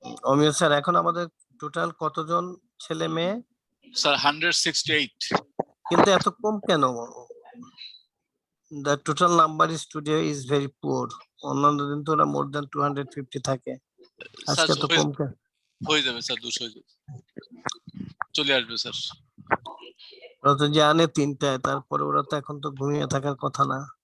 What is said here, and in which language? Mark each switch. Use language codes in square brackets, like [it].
[bn] অমিয় sir, এখন আমাদের total কতজন ছেলে মেয়ে? স্যার 168। কিন্তু এত কম কেন? [en] The total number is today is very poor. [bn] অন্যান্য দিন তো ওরা [en] more than 250 [bn] থাকে, আজকে তো কম কেন? হয়ে যাবে স্যার, 200 হয়ে যাবে, চলে আসবে স্যার। ওরা তো জানে 3টায়, তারপরে ওরা তো এখন তো ঘুমিয়ে থাকার কথা না।